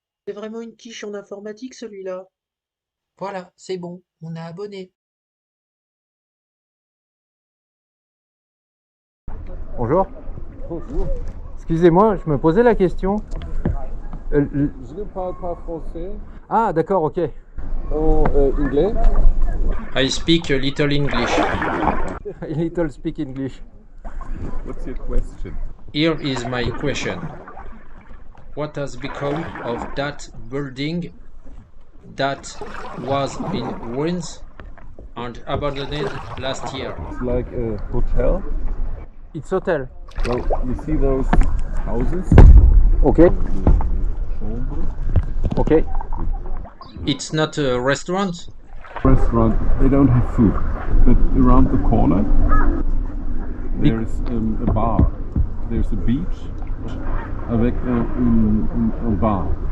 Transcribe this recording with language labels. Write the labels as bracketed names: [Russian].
[French] C'est vraiment une quiche en informatique celui-là. Voilà, c'est bon, on est abonné. Bonjour. Bonjour, Excusez-moi, je me posais la question. je ne parle pas français. Ah, d'accord, ok. En anglais? [English] I speak a little English. A little speak English. What's your question? Here is my question. What has become of that building that was in ruins and abandoned last year? It's like a hotel. It's hotel. Well, you see those houses? Ok, [French] Chambre. [English] ok. It's not a restaurant? Restaurant. They don't have food, but around the corner there's a bar. There's a beach [French] avec un bar.